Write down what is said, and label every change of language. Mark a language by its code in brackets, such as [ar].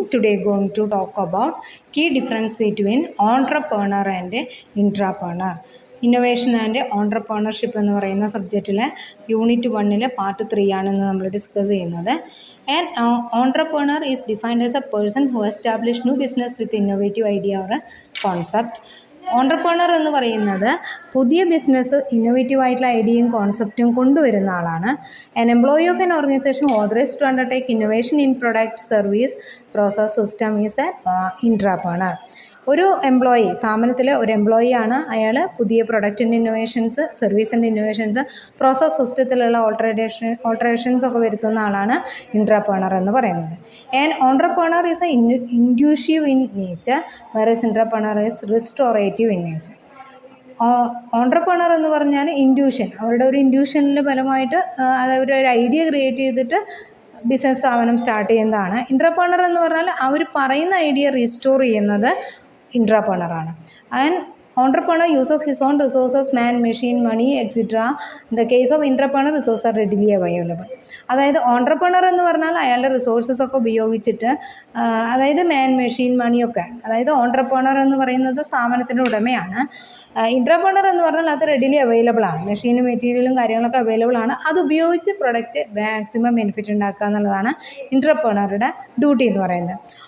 [en] Today going to talk about key difference between entrepreneur and intrapreneur. [ml] Innovation and entrepreneurship എന്ന് പറയുന്ന സബ്ജക്റ്റിലെ unit 1 part 3 ആണെന്ന് നമ്മൾ discuss ചെയ്യുന്നത്. [en] An entrepreneur is defined as a person who establishes new business with innovative idea or a concept. [ml] Entrepreneur എന്ന് പറയുന്നത് പുതിയ business innovative ആയിട്ടുള്ള ഐഡിയയും കോൺസെപ്റ്റും കൊണ്ടുവരുന്ന ആളാണ്. [en] An employee of an organization authorized to undertake innovation in product service process system is a intrapreneur. [ml] ഒരു employee, സ്ഥാപനത്തിലെ ഒരു എംപ്ലോയിയാണ്. പുതിയ പ്രൊഡക്റ്റിൻ്റെ ഇന്നോവേഷൻസ്, സർവീസിൻ്റെ ഇന്നോവേഷൻസ്, പ്രോസസ് സിസ്റ്റത്തിലുള്ള ഓൾട്ടറേഷൻസ് ഒക്കെ വരുത്തുന്ന ആളാണ് ഇൻട്രാപ്രണർ എന്ന് പറയുന്നത്. [en] And entrepreneur is a inducive in nature, whereas intrapreneur is restorative in nature. [ml] Entrepreneur എന്ന് പറഞ്ഞാൽ ഇൻഡ്യൂഷൻ, അവരുടെ ഒരു ഇൻഡ്യൂഷനിൽ ഫലമായിട്ട് അവരൊരു ഐഡിയ ക്രിയേറ്റ് ചെയ്തിട്ട് ബിസിനസ് സ്ഥാപനം സ്റ്റാർട്ട് ചെയ്യുന്നതാണ്. ഇൻട്രാപ്രണർ എന്ന് പറഞ്ഞാൽ അവർ പറയുന്ന ഐഡിയ റീസ്റ്റോർ ചെയ്യുന്നത് ഇൻട്രാപ്രണറാണ്. [en] And entrepreneur uses his own resources, man, machine, money, etc. In the case of intrapreneur, resources are readily available. [ml] അതായത് ഓൺട്രപ്രണർ എന്ന് പറഞ്ഞാൽ അയാളുടെ റിസോഴ്സസ് ഒക്കെ ഉപയോഗിച്ചിട്ട്, അതായത് മാൻ, മെഷീൻ, മണിയൊക്കെ, അതായത് ഓൺട്രപ്രണർ എന്ന് പറയുന്നത് സ്ഥാപനത്തിൻ്റെ ഉടമയാണ്. ഇൻട്രാപ്രണർ എന്ന് പറഞ്ഞാൽ അത് റെഡിലി അവൈലബിൾ ആണ്, മെഷീനും മെറ്റീരിയലും കാര്യങ്ങളൊക്കെ അവൈലബിൾ ആണ്. അത് ഉപയോഗിച്ച് പ്രൊഡക്റ്റ് മാക്സിമം ബെനിഫിറ്റ് ഉണ്ടാക്കുക എന്നുള്ളതാണ് ഇൻട്രാപ്രണറുടെ ഡ്യൂട്ടി എന്ന് പറയുന്നത്.